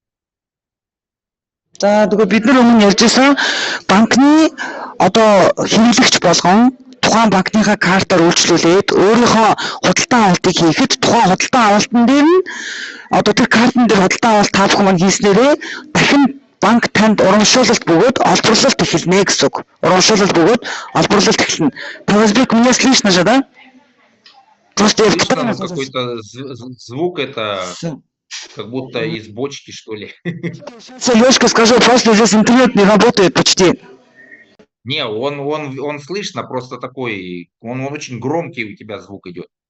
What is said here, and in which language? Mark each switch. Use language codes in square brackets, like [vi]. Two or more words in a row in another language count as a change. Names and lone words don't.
[mn] За тэгээ бид нар өмнө ярьжсэн банкны одоо хэрэглэгч болгон тухайн банкныхаа картаар үйлчлүүлээд өөрийнхөө худалдаа авалтыг хийхэд тухайн худалдаа авалтан дээр нь одоо тэр картн дээр худалдаа авалт та бүхэн маань хийснээрээ дахин банк танд урамшуулалт бөгөөд олборлолт эхэлнэ гэсэн үг. Урамшуулалт бөгөөд олборлолт эхэлнэ. [ru] Тавсбек меня слышно же, да? Просто какой-то звук, это как будто из бочки, что ли. Лёшка, скажу, просто здесь интернет не работает почти. Не, он слышно, просто такой, он очень громкий у тебя звук идет.